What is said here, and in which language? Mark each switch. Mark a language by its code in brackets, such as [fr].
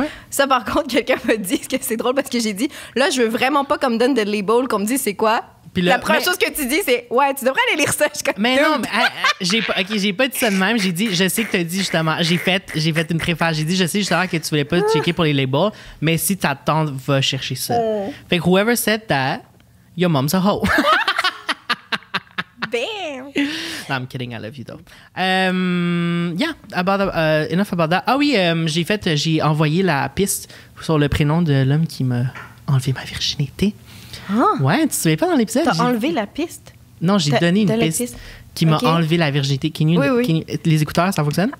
[fr] ça, par contre, quelqu'un m'a dit que c'est drôle parce que j'ai dit, là, je veux vraiment pas qu'on me donne de label, qu'on me dise c'est quoi. Puis là, la première chose que tu dis, c'est tu devrais aller lire ça. Mais non, mais j'ai pas dit ça de même. J'ai dit, je sais que t'as dit justement, j'ai fait une préface. J'ai dit, je sais justement que tu voulais pas checker pour les labels, mais si t'attends, va chercher ça. Fait que [en] whoever said that, your mom's a hoe. Bam! No, I'm kidding. I love you though. Enough about that. [fr] Ah oui, j'ai envoyé la piste sur le prénom de l'homme qui m'a enlevé ma virginité. Ouais, tu te souviens pas dans l'épisode? T'as enlevé la piste? Non, j'ai donné une piste qui m'a enlevé la virginité. Les écouteurs, ça fonctionne?